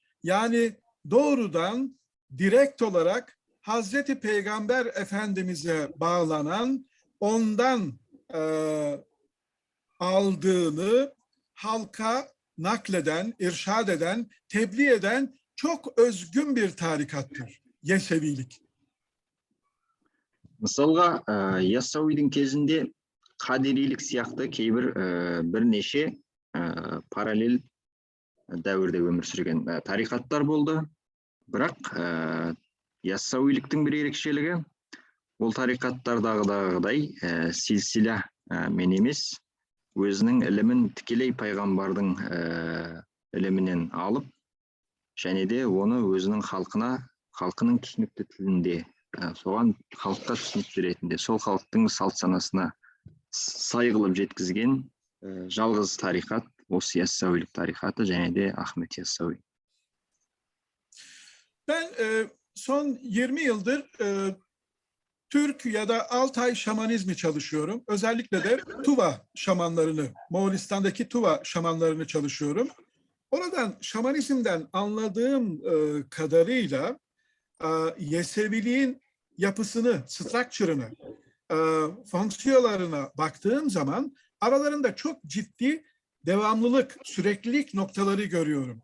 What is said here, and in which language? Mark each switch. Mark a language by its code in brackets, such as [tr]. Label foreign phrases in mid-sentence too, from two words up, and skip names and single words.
[tr] Yani doğrudan, direkt olarak Hazreti Peygamber Efendimiz'e bağlanan, ondan aldığını halka nakleden, irşad eden, tebliğ eden çok özgün bir tarikattır Yesevilik. [kk] Мысалға, Яссауидің кезінде қадирилік сияқты кейбір бірнеше параллель дәуірде өмір сүрген тарикаттар болды. Бірақ Яссауиліктің бір ерекшелігі, ол тарикаттардағыдай силсила мен емес, өзінің ілімін тікелей пайғамбардың ілімінен алып, және де оны өзінің халқының түсінікті тілінде, соған халыққа түсінікті ретінде, сол халықтың салт санасына сай қылып жеткізген жалғыз тарикат осы Яссауилік тарикаты, және де Ahmet Yassavi. [tr] Ben son 20 yıldır Türk ya da Altay şamanizmi çalışıyorum. Özellikle de Tuva şamanlarını, Moğolistan'daki Tuva şamanlarını çalışıyorum. Oradan şamanizmden anladığım kadarıyla Yeseviliğin yapısını, structure'ını, fonksiyonlarına baktığım zaman aralarında çok ciddi devamlılık, süreklilik noktaları görüyorum.